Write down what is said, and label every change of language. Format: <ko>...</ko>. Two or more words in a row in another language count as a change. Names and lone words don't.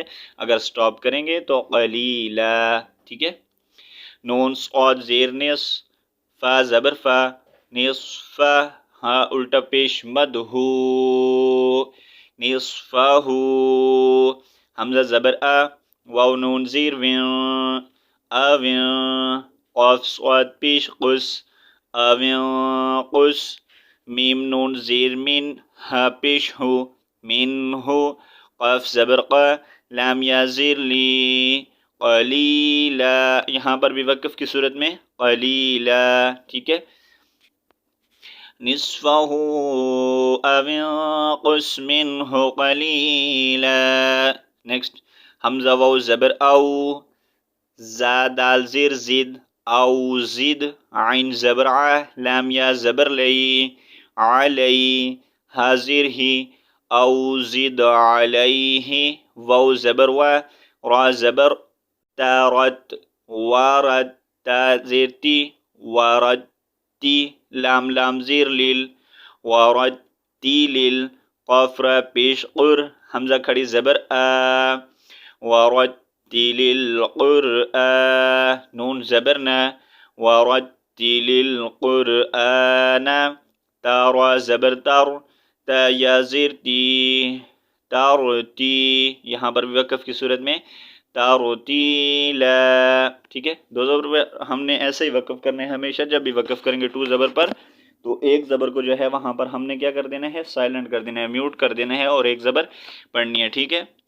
<ur>اگر سٹاپ کریں گے تو قلیلا، ٹھیک ہے؟ نون صاد زیر نص، فا زبر فا، نصفہ، ہاں الٹا پیش مد ہو، نصفہ، حمزہ زبر آ، واو نون زیر وین، اوین، قاف صاد پیش قس، اوین قس، میم نون زیر من، ہا پیش ہو، من ہو، قاف زبر قا، لام یا زیر لی، قلیلا، یہاں پر بھی وقف کی صورت میں قلیلا، ٹھیک ہے.</ur> <ar>نصفہ او انقص منہ قلیلا.</ar> <ur>نیکسٹ حمزہ واو زبر او، زا دال زیر زد، او زد، عین زبر ع، لام یا زبر لی، علی، ہا زیر ہی، او زد علیہ، واو زبر و، را زبر تا رت، وارت، تا زیر تی، وارت تی، لام لام زیر لیل، وارت تی لیل، قاف را پیش قر، حمزہ کھڑی زبر آ،</ur> <ar>ورتل القرآن،</ar> <ur>نون زبرنا،</ur> <ar>ورتل القرآن،</ar> <ur>تارا زبر تر، تا یا زیر تی، تارتی، یہاں پر بھی وقف کی صورت میں تارتیلا، ٹھیک ہے. دو زبر پر ہم نے ایسے ہی وقف کرنے ہیں ہمیشہ. جب بھی وقف کریں گے ٹو زبر پر تو ایک زبر کو جو ہے وہاں پر ہم نے کیا کر دینا ہے، سائلنٹ کر دینا ہے، میوٹ کر دینا ہے، اور ایک زبر پڑھنی ہے، ٹھیک ہے.</ur>